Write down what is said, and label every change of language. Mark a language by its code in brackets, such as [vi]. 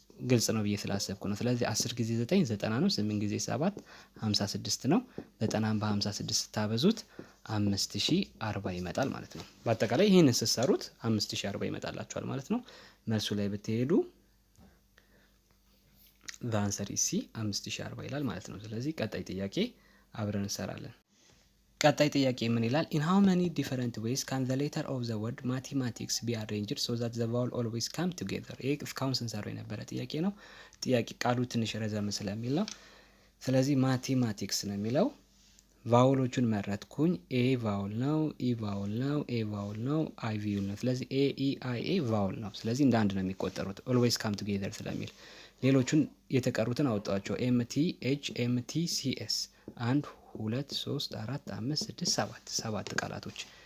[am] ግልጽ ነው ብዬ ስላሰብኩ ነው። ስለዚህ 10 ጊዜ 9 90 ነው። 8 ጊዜ 7 56 ነው። 90 በ56 ስታበዙት 5040 ይመጣል ማለት ነው። በአጠቃላይ ይህንን ስትሰሩት 5040 ይመጣላችኋል ማለት ነው። መልሱ ላይ ብትሄዱ [en] the answer is C 5040 [am] ይላል ማለት ነው። ስለዚህ ቀጣይ ጥያቄ አብረን እንሰራለን። ቀጣይ ጥያቄ ምን ይላል? [en] in how many different ways can the letter of the word mathematics be arranged so that the vowel always come together? [am] ይሄ እስካሁን ስንሰራው የነበረ ጥያቄ ነው። ጥያቄ ቃሉ ትንሽ ረዘም ስለሚል ነው። ስለዚህ ማቴማቲክስ ነው የሚለው። ቫውሎቹን መረጥኩኝ። ኤ ቫውል ነው፣ ኢ ቫውል ነው፣ ኤ ቫውል ነው፣ አይ ቪውል ነው። ስለዚህ ኤ ኢ አይ ኤ ቫውል ነው። ስለዚህ እንደ አንድ ነው የሚቆጠሩት [en] always come together [am] ስለሚል። ሌሎቹን የተቀሩትን አወጣቸው። ኤምቲ ኤች ኤምቲ ሲኤስ 1 2 3 4 5 6 7 7 ቃላቶች።